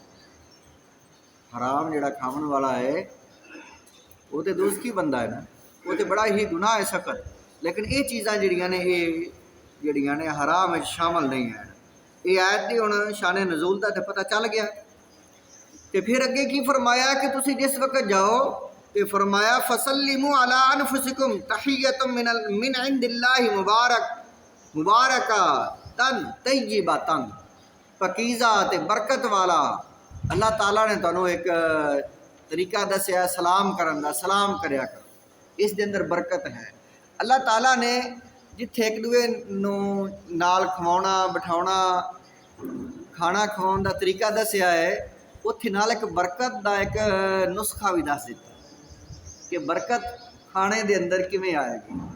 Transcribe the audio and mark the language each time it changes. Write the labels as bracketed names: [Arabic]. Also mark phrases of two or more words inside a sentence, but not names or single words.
[Punjabi] ਹਰਾਮ ਜਿਹੜਾ ਖਾਣ ਵਾਲਾ ਹੈ ਉਹ ਤੇ ਦੋਜ਼ਖੀ ਬੰਦਾ ਹੈ ਨਾ, ਉਹ ਤੇ ਬੜਾ ਹੀ ਗੁਨਾਹ ਹੈ ਸਖਤ। ਲੇਕਿਨ ਇਹ ਚੀਜ਼ਾਂ ਜਿਹੜੀਆਂ ਨੇ ਇਹ ਜਿਹੜੀਆਂ ਨੇ ਹਰਾਮ ਵਿੱਚ ਸ਼ਾਮਲ ਨਹੀਂ ਹੈ। ਇਹ ਆਇਤ ਦੀ ਹੁਣ ਸ਼ਾਨ ਨਜ਼ੂਲ ਦਾ ਤੇ ਪਤਾ ਚੱਲ ਗਿਆ। ਤੇ ਫਿਰ ਅੱਗੇ ਕੀ ਫਰਮਾਇਆ ਕਿ ਤੁਸੀਂ ਜਿਸ ਵਕਤ ਜਾਓ ਤੇ ਫਰਮਾਇਆ [Arabic] فسلموا على أنفسكم تحية من عند الله مباركة طيبة, [Punjabi] ਪਕੀਜ਼ਾ ਤੇ ਬਰਕਤ ਵਾਲਾ ਅੱਲਾਹ ਤਾਲਾ ਨੇ ਤੁਹਾਨੂੰ ਇੱਕ ਤਰੀਕਾ ਦੱਸਿਆ ਸਲਾਮ ਕਰਨ ਦਾ, ਸਲਾਮ ਕਰਿਆ ਕਰੋ, ਇਸ ਦੇ ਅੰਦਰ ਬਰਕਤ ਹੈ। ਅੱਲਾਹ ਤਾਲਾ ਨੇ ਜਿੱਥੇ ਇੱਕ ਦੂਏ ਨੂੰ ਨਾਲ ਖਵਾਉਣਾ ਬਿਠਾਉਣਾ ਖਾਣਾ ਖਵਾਉਣ ਦਾ ਤਰੀਕਾ ਦੱਸਿਆ ਹੈ, ਉੱਥੇ ਨਾਲ ਇੱਕ ਬਰਕਤ ਦਾ ਇੱਕ ਨੁਸਖਾ ਭੀ ਦੱਸ ਦਿੱਤਾ ਕਿ ਬਰਕਤ ਖਾਣੇ ਦੇ ਅੰਦਰ ਕਿਵੇਂ ਆਏਗੀ।